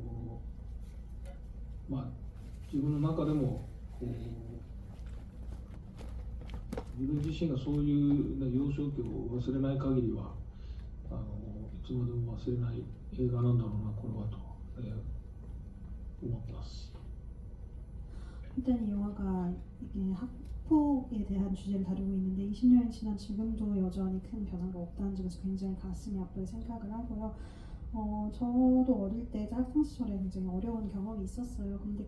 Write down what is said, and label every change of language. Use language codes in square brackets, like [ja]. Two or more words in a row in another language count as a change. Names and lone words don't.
[ja] う、まあ、自分の中でもこう自分自身がそういう、ね、幼少期を忘れない限りはいつまでも忘れない映画なんだろうなこれはと、思ってます。 [ko] 일단 이 영화가 이게 학폭에 대한 주제를 다루고 있는데 20년이 지난 지금도 여전히 큰 변화가 없다는 점에서 굉장히 가슴이 아플 생각을 하고요. 저도 어릴 때 학창 시절에 굉장히 어려운 경험이 있었어요.